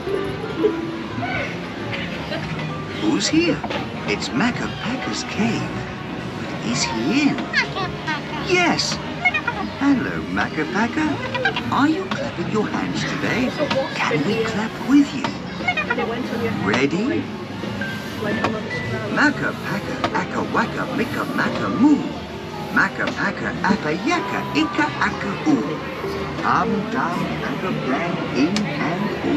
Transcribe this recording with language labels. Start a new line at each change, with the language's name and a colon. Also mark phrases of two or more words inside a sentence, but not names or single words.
English: Who's here? It's Makka-Pakka's cave. But is he in? Yes. Hello, Makka-Pakka. Are you clapping your hands today? Can we clap with you? Ready? Makka-Pakka, akka-waka, micka-macka, moo. Makka-Pakka, appa-yakka, ika-akka-oo. Dum, akka-blang, in and oo.